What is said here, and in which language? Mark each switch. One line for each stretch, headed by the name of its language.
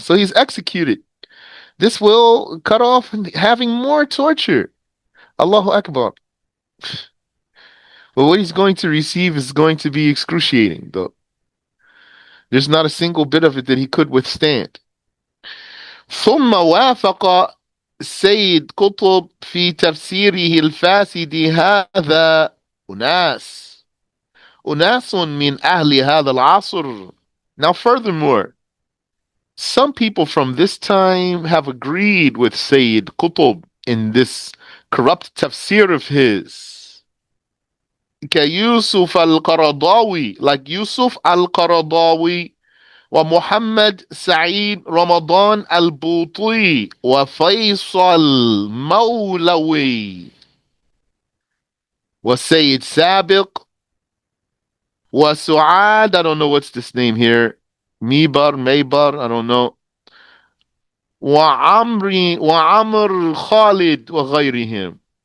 English: So he's executed. This will cut off having more torture. Allahu Akbar. But what he's going to receive is going to be excruciating, though. There's not a single bit of it that he could withstand.
Arabic: ثم وافق السيد قطب في تفسيره الفاسد هذا أناس من أهل هذا العصر.
English: Now furthermore, some people from this time have agreed with Sayyid Qutb in this corrupt tafsir of his.
Arabic: كيوسف القرضاوي,
English: like Yusuf al-Qaradawi,
Arabic: ومحمد سعيد رمضان البوطي وفيصل مولوي والسيد سابق وسعاد,
English: I don't know what's this name here, Maybar, I don't know,
Arabic: وعمر خالد وغيرهم.